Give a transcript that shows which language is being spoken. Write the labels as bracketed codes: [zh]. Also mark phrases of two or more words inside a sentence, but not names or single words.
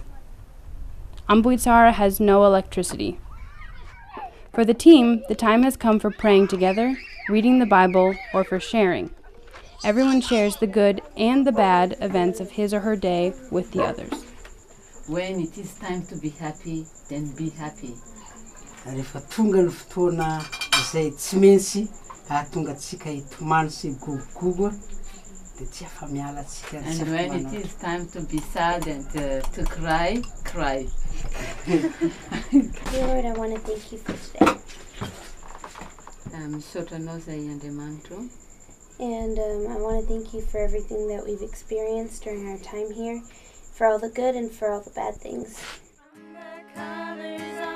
[en] Ambuitsara has no electricity. For the team, the time has come for praying together, reading the Bible, or for sharing. Everyone shares the good and the bad events of his or her day with the others. When it is time to be happy, then be happy. [mg] Rehefa tonga ny fotoana izay tsy maintsy ahatonga antsika hitomany sy gogogogo dia tsy afa-miala antsika. [en] And when it is time to be sad and to cry, cry. Dear Lord, I want to thank you for today. [mg] Misaotranao zay Andriamanitro. [en] And I want to thank you for everything that we've experienced during our time here, for all the good and for all the bad things. Colors